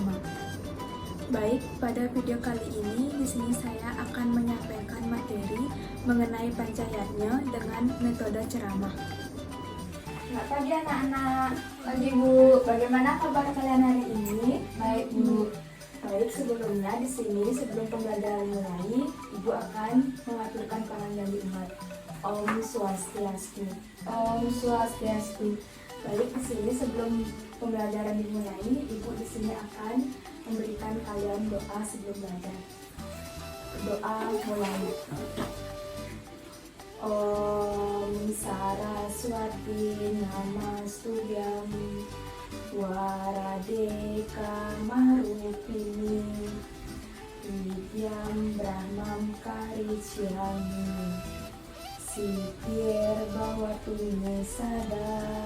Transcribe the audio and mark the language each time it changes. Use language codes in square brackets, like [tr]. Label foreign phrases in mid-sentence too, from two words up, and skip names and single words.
[id] Baik, pada video kali ini di sini saya akan menyampaikan materi mengenai Panchayatnya dengan metode ceramah. Selamat pagi anak-anak. Pagi Bu, bagaimana kabar kalian hari ini? Baik Bu. Baik, sebelumnya di sini sebelum pembelajaran mulai, Ibu akan mengaturkan pandangan umat. [sa] Om Swastiastu. Om Swastiastu. [id] Baik, di sini sebelum pembelajaran dimulai, Ibu di sini akan memberikan kalian doa sebelum belajar. Doa mulai. [sa] Om Saraswati Namastutyam Waradeka Marupini Vidyam Brahmam Karichyami Siddhir Bhavatu Sada.